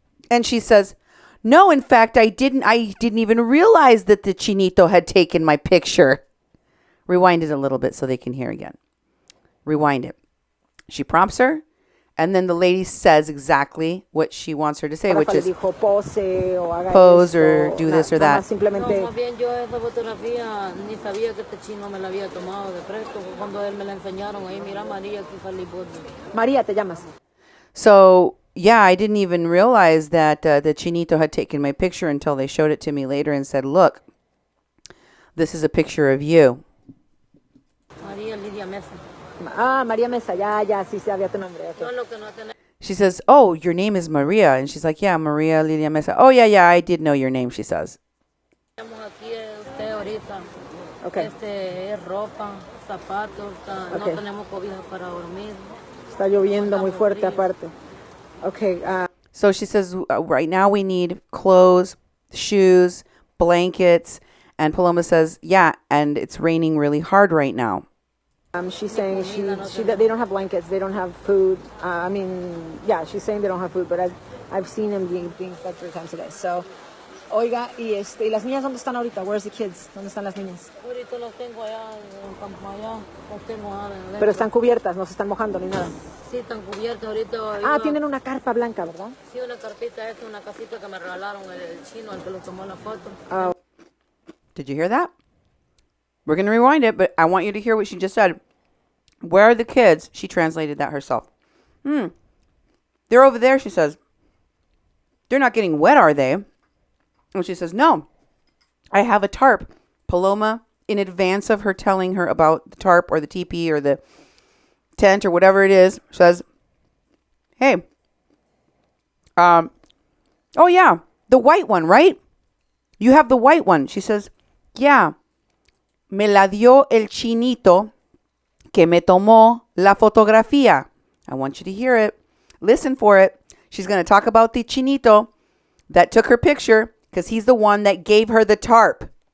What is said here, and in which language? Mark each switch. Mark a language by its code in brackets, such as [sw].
[en] And she says, no, in fact, I didn't even realize that the chinito had taken my picture. Rewind it a little bit so they can hear again. Rewind it. She prompts her, and then the lady says exactly what she wants her to say, which is pose or do this or that. [es] No, más bien yo esa fotografía ni sabía que este chino me la había tomado de presto. Cuando él me la enseñaron ahí, mira María, aquí salí por. María, te llamas. [en] So, yeah, I didn't even realize that the chinito had taken my picture until they showed it to me later and said, look, this is a picture of you. [es] María Lidia Mesa. María Mesa, ya, sí sabía tu nombre. [en] Okay. [es] No, lo que no tenés. [en] She says, oh, your name is Maria. And she's like, yeah, Maria Lilia Mesa. Oh, yeah, I did know your name, she says. [es] Aquí usted ahorita. [en] Okay. [es] Es ropa, zapatos, no tenemos cobijas para dormir. Está lloviendo muy fuerte aparte. [en] Okay. So she says, right now we need clothes, shoes, blankets. And Paloma says, yeah, and it's raining really hard right now. She's saying they don't have blankets, they don't have food. She's saying they don't have food, but I've seen them being fed 3 times a day. [es] So, oiga, y las niñas dónde están ahorita? [en] Where's the kids? [es] ¿Dónde están las niñas? Ahorita las tengo allá en campo allá, las tengo adentro. Pero están cubiertas, no se están mojando ni nada. Sí, están cubiertas ahorita. Tienen una carpa blanca, ¿verdad? Sí, una carpita, una casita que me regalaron el chino, el que lo tomó la foto. [en] Did you hear that? We're going to rewind it, but I want you to hear what she just said. Where are the kids? She translated that herself. They're over there, she says. They're not getting wet, are they? And she says, no. I have a tarp. Paloma, in advance of her telling her about the tarp or the teepee or the tent or whatever it is, says, hey, oh yeah, the white one, right? You have the white one. She says, yeah. [es] Me la dio el chinito que me tomó la fotografía. [en] I want you to hear it. Listen for it. She's going to talk about the chinito that took her picture because he's the one that gave her the tarp.